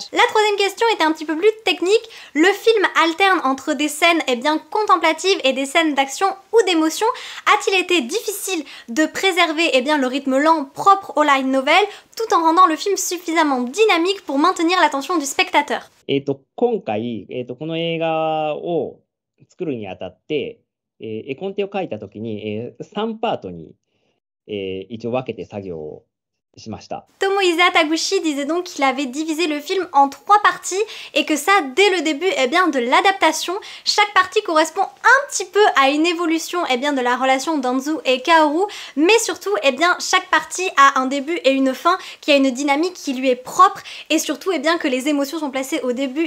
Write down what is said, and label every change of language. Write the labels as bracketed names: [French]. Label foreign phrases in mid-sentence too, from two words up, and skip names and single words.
[French] La troisième question était un petit peu plus technique. Le film alterne entre des scènes eh bien, contemplatives et des scènes d'action ou d'émotion. A-t-il été difficile de préserver eh bien, le rythme lent propre au light novel tout en rendant le film suffisamment dynamique pour maintenir l'attention du spectateur? [Japanese] 今回、この映画を作るにあたって、絵コンテを書いたときに、3パートに、一応分けて作業をしました。 [French] Tomohisa Taguchi disait donc qu'il avait divisé le film en 3 parties et que ça, dès le début de l'adaptation, chaque partie correspond un petit peu à une évolution de la relation d'Anzu et Kaoru, mais surtout chaque partie a un début et une fin qui a une dynamique qui lui est propre et surtout que les émotions sont placées au début et